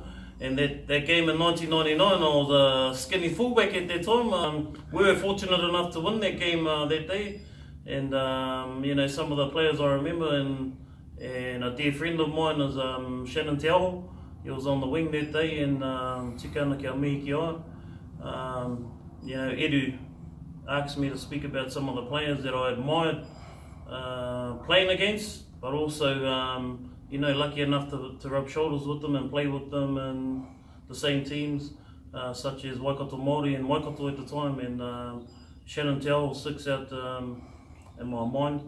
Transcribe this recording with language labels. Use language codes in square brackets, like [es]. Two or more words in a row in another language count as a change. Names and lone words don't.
[en] And that game in 1999, I was a skinny fullback at that time. We were fortunate enough to win that game that day. And you know, some of the players I remember, and a dear friend of mine is Shannon Te He was on the wing that day, and [mi] tika ana kia mihi ki aia. [en] You know, Edu asked me to speak about some of the players that I admired playing against, but also you know, lucky enough to rub shoulders with them and play with them in the same teams, such as Waikato Māori and Waikato at the time, and Shannon Te sticks out in my mind.